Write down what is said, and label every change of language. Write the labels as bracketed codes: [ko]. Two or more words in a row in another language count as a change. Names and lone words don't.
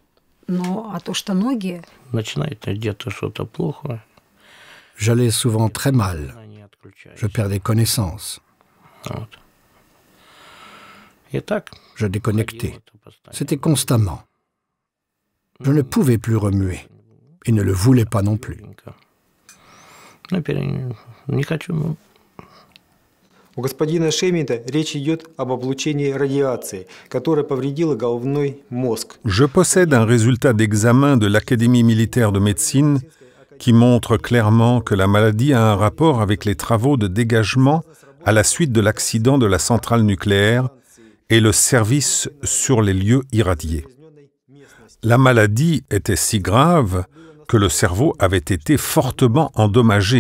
[fr] J'allais souvent très mal. Je perdais connaissance. Je déconnectais. C'était constamment. Je ne pouvais plus remuer et ne le voulais pas non plus. [ru] У господина Шемета речь идет об облучении радиацией, которая повредила головной мозг. [fr] Je possède un résultat d'examen de l'Académie militaire de médecine qui montre clairement que la maladie a un rapport avec les travaux de dégagement à la suite de l'accident de la centrale nucléaire et le service sur les lieux irradiés. La maladie était si grave que le cerveau avait été fortement endommagé.